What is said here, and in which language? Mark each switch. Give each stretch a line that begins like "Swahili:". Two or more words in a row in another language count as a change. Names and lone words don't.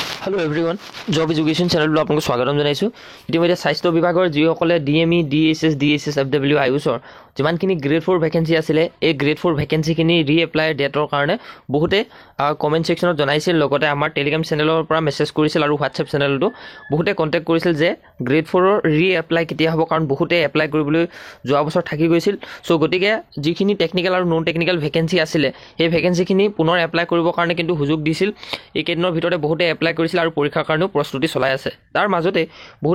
English: Hello everyone,
Assamese: Job Education channel lo apunko swagatam janaisu. Itimodhye স্বাস্থ্য বিভাগৰ যিসকলে DME, DSS, DSS, FW, আয়ুষৰ যিমানখিনি গ্ৰেড 4 ভ্যাকেন্সি আছিলে এই গ্ৰেড 4 ভ্যাকেন্সিখিনি ৰিএপ্লাই ডেটৰ কাৰণে বহুতে কমেন্ট সেকশনত জনাইছিল লগতে আমাৰ টেলিগ্ৰাম চেনেলৰ পৰা মেছেজ কৰিছিল আৰু হোৱাটছআপ চেনেলটো বহুতে কন্টাক্ট কৰিছিল যে গ্ৰেড 4ৰ ৰিএপ্লাই কেতিয়া হ'ব কাৰণ বহুতে এপ্লাই কৰিবলৈ যোৱা বছৰ থাকি গৈছিল সো গতিকে যিখিনি টেকনিক্যাল আৰু নন টেকনিক্যাল ভ্যাকেন্সি আছিলে এই ভ্যাকেন্সিখিনি পুনৰ এপ্লাই কৰিবৰ কাৰণে কিন্তু সুযোগ দিছিল এই কেইদিনৰ ভিতৰতে বহুতে এপ্লাই কৰিছিল আৰু পৰীক্ষাৰ কাৰণেও প্ৰস্তুতি চলাই আছে তাৰ মাজতে বহুতে